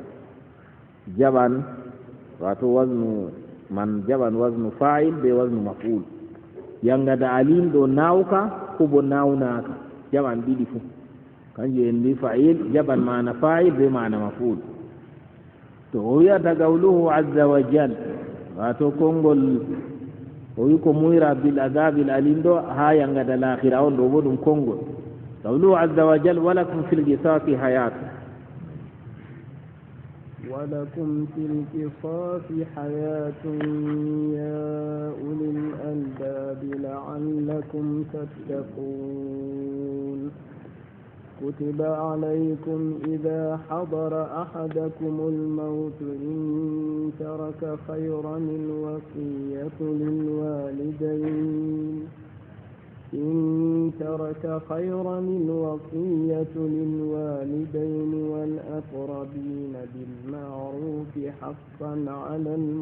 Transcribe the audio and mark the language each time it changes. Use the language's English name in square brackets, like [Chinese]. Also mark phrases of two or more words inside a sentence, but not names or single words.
[Fula] jaɓan wato wasnu man jaɓan wasnu fa'il be wasnu maf'ul yangada alim ɗo nawka ko bo nawnaka jaɓan ɗiɗi fu kanjum en mbi fa'il jaɓan mana fa'il be mana maf'ul to o wiyata [Arabic] قوله عز وجل [Fula] wato konngol o wi ko muyra bil adabil alim ɗo ha yangada l'akhira on ɗo bo ɗum konngol [Arabic] قوله عز وجل ولكم في القصاص حياة ولكم في القصاص حياة يا أولي الألباب لعلكم تتقون كتب عليكم إذا حضر أحدكم الموت إن ترك خيرا الوصية للوالدين والأقربين بالمعروف حقا على